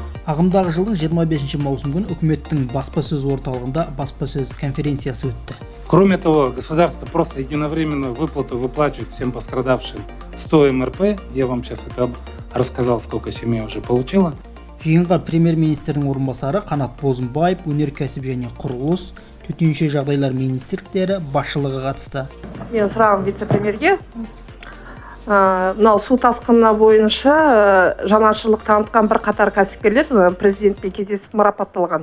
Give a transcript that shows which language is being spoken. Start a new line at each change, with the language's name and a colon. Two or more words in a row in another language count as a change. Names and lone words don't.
Kazakh: Ағымдағы жылдың 25 маусым күні үкіметтің баспасөз орталығында баспасөз конференциясы өтті.
Russian: Кроме того, государство просто единовременную выплату выплачивает всем пострадавшим 100 МРП. Я вам сейчас это рассказал, сколько семей уже получило.
Kazakh: Жиынға премьер-министрдің орынбасары Қанат Бозымбаев, өнеркәсіп және құрылыс, төтенше жағдайлар министрліктері басшылығы қатысты. Мен сұрағым вице-премьерге. Мынау су тасқыны бойынша жанашырлық танытқан бір қатар кәсіпкерлер президентпен кездесіп марапатталған.